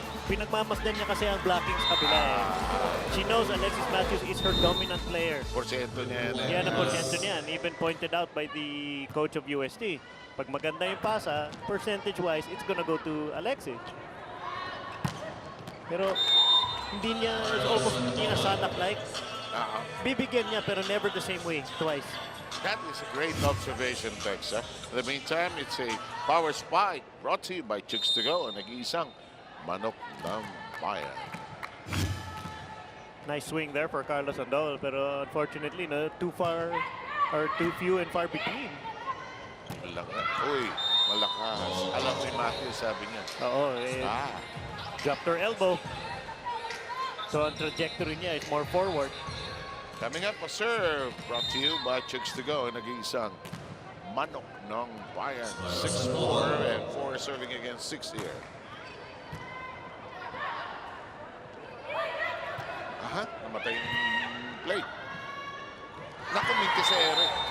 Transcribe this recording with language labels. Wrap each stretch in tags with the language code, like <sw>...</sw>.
<tl>Pinagmamasdan niya kasi ang blocking sa kabila eh.</tl> <en>She knows Alexis Matthews is her dominant player.</en> <tl>Porsyento niya yan. Yan ang porsyento niyan,</tl> <en>even pointed out by the coach of UST.</en> <tl>Pag maganda yung pasa,</tl> <en>percentage-wise, it's gonna go to Alexis.</en> <tl>Pero hindi niya,</tl> <en>it's almost</en> <tl>hindi na Sanak-like. Bibigyan niya pero</tl> <en>never the same way, twice. That is a great observation, Tex. In the meantime, it's a power spike brought to you by Chooks to go.</en> <tl>Nag-iisang manok ng bayan.</tl> <en>Nice swing there for Carlos Andol, pero unfortunately, no, too few and far between.</en> <tl>Malakas. Uy, malakas. Alam ni Matthew, sabi niya.</tl> <en>Oo, dropped her elbow. So</en> <tl>ang trajectory niya</tl> <en>is more forward. Coming up, a serve brought to you by Chooks to go.</en> <tl>Nag-iisang manok ng bayan.</tl> <en>6-4 and 4 serving against 6 here.</en> <tl>Namatay yung play. Naku, minti sa ere.</tl>